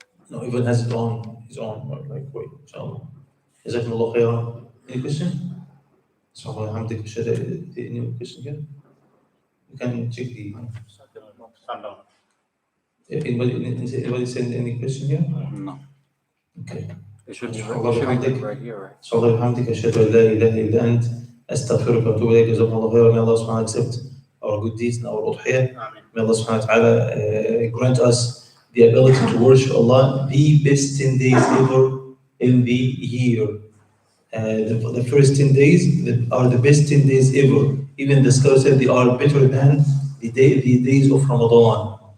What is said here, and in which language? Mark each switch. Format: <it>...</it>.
<en>No, even has his own like way. Inshallah.</en> <ar>جزاكم الله خيرا.</ar> <en>Any question? So alhamdulillah, any question here? You can check the. Sundown. Anybody send any question here? No. Okay. It should be, Allah it should be bihamdik. right here, right? So Allah bihamdik.</en> <ar>أشهد أن لا إله إلا أنت أستغفرك وأتوب إليك. جزاكم الله خيرا.</ar> <en>May Allah subhanahu wa ta'ala accept our good deeds and our udhiyah. May Allah subhanahu wa ta'ala grant us the ability to worship Allah the best 10 days ever in the year. The first 10 days are the best 10 days ever. Even the scholars said they are better than the days of Ramadan.</en>